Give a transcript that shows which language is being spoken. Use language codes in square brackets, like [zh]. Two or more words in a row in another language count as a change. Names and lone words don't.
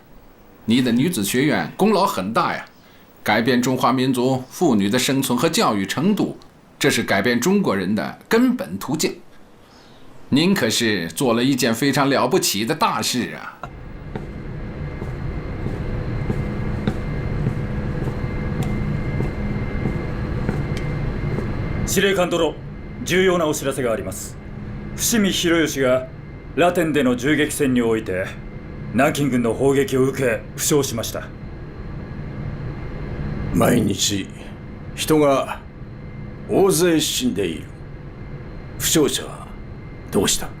[zh] 你的女子学院功劳很大呀，改变中华民族妇女的生存和教育程度，这是改变中国人的根本途径。您可是做了一件非常了不起的大事啊！ [ja] 司令官殿、重要なお知らせがあります。伏見博義がラテンでの銃撃戦において南京軍の砲撃を受け負傷しました。毎日人が大勢死んでいる。負傷者はどうした？